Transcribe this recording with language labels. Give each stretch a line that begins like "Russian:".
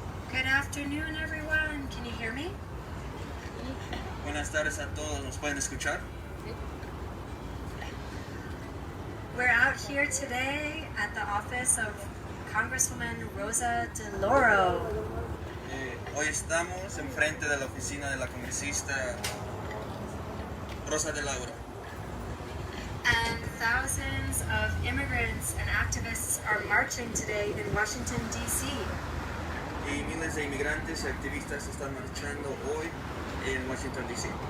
English: Good afternoon, everyone. Can you hear me?
Spanish: Buenas tardes a todos. ¿Nos pueden escuchar?
English: We're out here today at the office of Congresswoman Rosa DeLauro.
Spanish: Hoy estamos enfrente de la oficina de la congresista Rosa DeLauro.
English: And thousands of immigrants and activists are marching today in Washington, D.C.
Spanish: Y miles de inmigrantes y activistas están marchando hoy en Washington, D.C.